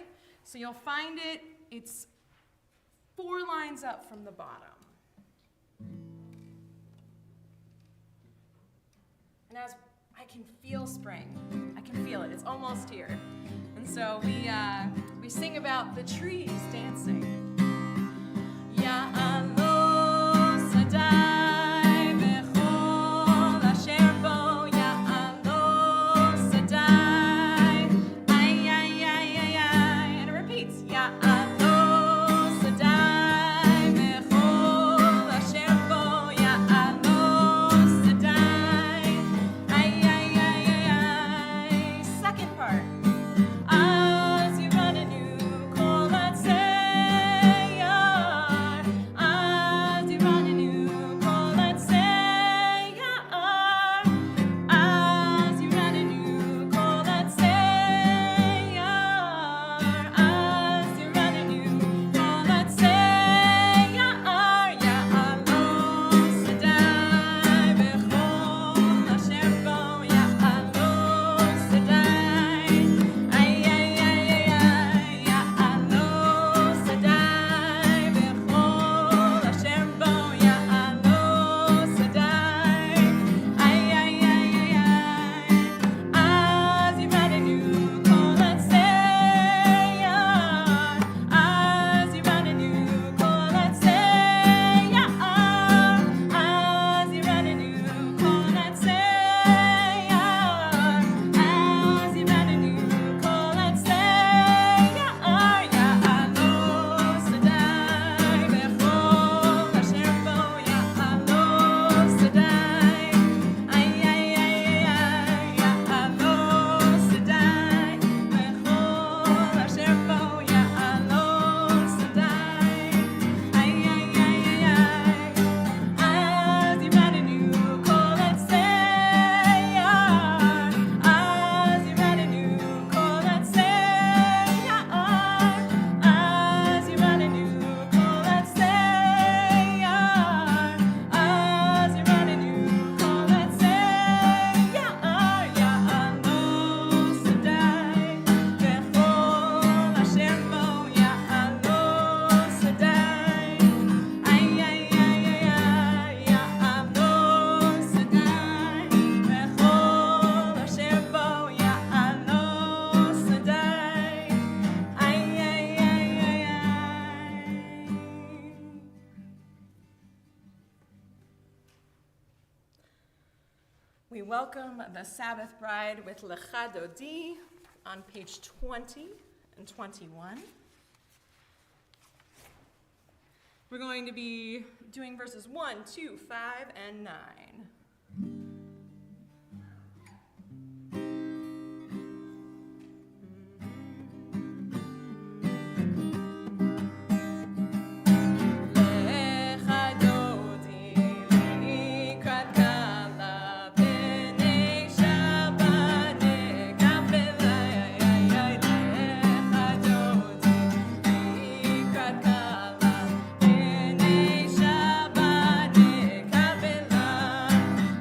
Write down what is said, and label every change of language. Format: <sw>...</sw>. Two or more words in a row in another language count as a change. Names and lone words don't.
<en>So you'll find it, it's 4 lines up from the bottom. And as I can feel spring, I can feel it, it's almost here. And so we sing about the trees dancing.</en> <he>יעלוז שדי וכל אשר בו, יעלוז שדי, ay, ay, ay, ay, ay,</he> <en>and it repeats,</en> <he>יעלוז שדי וכל אשר בו, יעלוז שדי, ay, ay, ay, ay, ay.</he> <en>Second part.</en> <he>אז ירננו כל עצי יער, אז ירננו כל עצי יער, אז ירננו כל עצי יער, אז ירננו כל עצי יער, יעלוז שדי וכל אשר בו, יעלוז שדי, ay, ay, ay, ay, ay, יעלוז שדי וכל אשר בו, יעלוז שדי, ay, ay, ay, ay, ay. אז ירננו כל עצי יער, אז ירננו כל עצי יער, אז ירננו כל עצי יער, אז ירננו כל עצי יער, יעלוז שדי וכל אשר בו, יעלוז שדי, ay, ay, ay, ay, ay, יעלוז שדי וכל אשר בו, יעלוז שדי, ay, ay, ay, ay, ay. אז ירננו כל עצי יער, אז ירננו כל עצי יער, אז ירננו כל עצי יער, אז ירננו כל עצי יער, יעלוז שדי וכל אשר בו, יעלוז שדי, ay, ay, ay, ay, ay, יעלוז שדי וכל אשר בו, יעלוז שדי, ay, ay, ay, ay, ay.</he> <en>We welcome the Sabbath Bride with Lecha Dodi on page 20 and 21. We're going to be doing verses 1, 2, 5, and 9.</en> <he>לכה דודי לקראת כלה פני שבת נקבלה, לכה דודי לקראת כלה פני שבת נקבלה.</he>